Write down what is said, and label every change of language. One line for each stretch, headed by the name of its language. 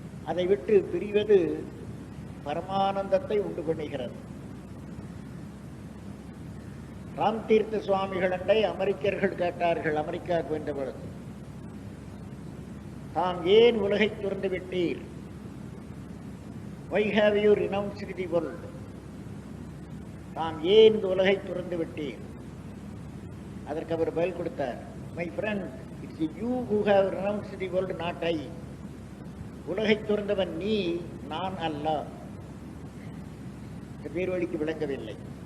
Tamil: அதை விட்டு பிரிவது பரமானந்தத்தை உண்டு பண்ணுகிறது. ராம் தீர்த்த சுவாமிகள் என்றை அமெரிக்கர்கள் கேட்டார்கள். அமெரிக்காவுக்கு வந்த பொழுது, தாம் ஏன் உலகை துறந்து விட்டீர்?
English: Why have you renounced the world?
Tamil: தாம் ஏன் இந்த உலகை துறந்து விட்டீர்? அதற்கு அவர் பதில் கொடுத்தார்,
English: My friend, it's you who have renounced the world, not I.
Tamil: உலகை துறந்தவன் நீ, நான் அல்ல. இந்த பேர் வழிக்கு விளங்கவில்லை.